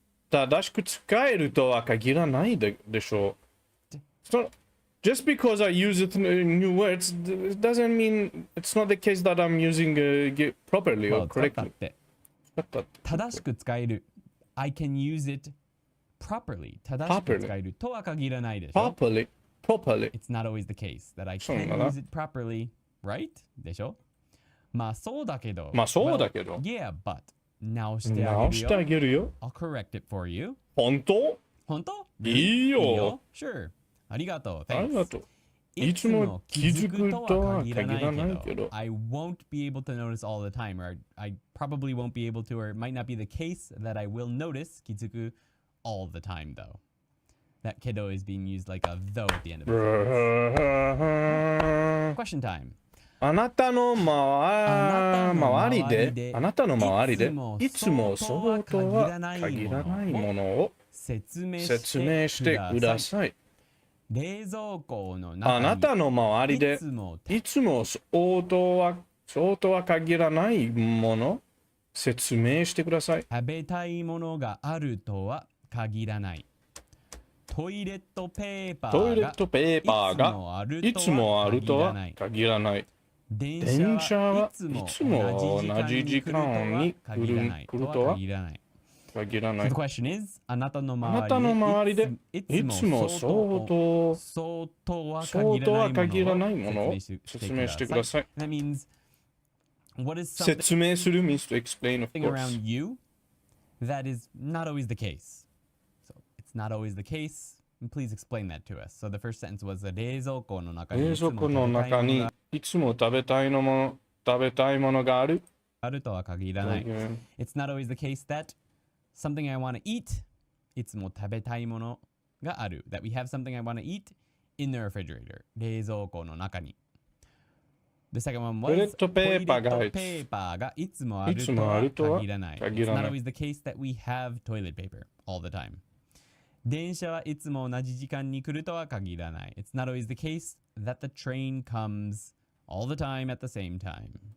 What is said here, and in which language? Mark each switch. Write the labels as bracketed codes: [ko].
[ja] 正しく使えるとは限らないでしょう。 [en] Just because I use it in new words doesn't mean it's not the case that I'm using it properly or correctly. [ja] 正しく使える。 [en] I can use it properly. [ja] 正しく使えるとは限らないでしょ。 [en] Properly. It's not always the case that I can use it properly, right? [ja] でしょ。まあそうだけど。 [en] Yeah, but. [ja] 直してあげるよ。 [en] I'll correct it for you. [ja] 本当いいよ。 [en] Sure. [ja] ありがとう。ありがとう。いつも気づくとは限らないけど。 [en] I won't be able to notice all the time, or I probably won't be able to, or it might not be the case that I will notice 気づく all the time, though. That kiddo is being used like a though at the end of it. Question time. [ja] あなたの周りでいつもそうとは限らないものを説明してください。冷蔵庫の中にあなたの周りでいつもそうとは限らないもの説明してください。食べたいものがあるとは限らない。トイレットペーパーがいつもあるとは限らない。電車はいつも同じ時間に来るとは限らない。 [en] The question is, [ja] あなたの周りでいつもそうとは限らないものを説明してください。 [en] That means, what is 説明する means to explain, of something course. around you that is not always the case. So it's not always the case. Please explain that to us. So the first sentence was [ja] 冷蔵庫の中にいつも食べたいものがあるとは限らない。 [en] It's not always the case that something I want to eat [ja] いつも食べたいものがある。 [en] That we have something I want to eat in the refrigerator. [ja] 冷蔵庫の中に。 [en] The second one was [ja] トイレットペーパーがいつもあるとは限らない。 [en] It's not always the case that we have toilet paper all the time. [ja] 電車はいつも同じ時間に来るとは限らない。 [en] It's not always the case that the train comes all the time at the same time.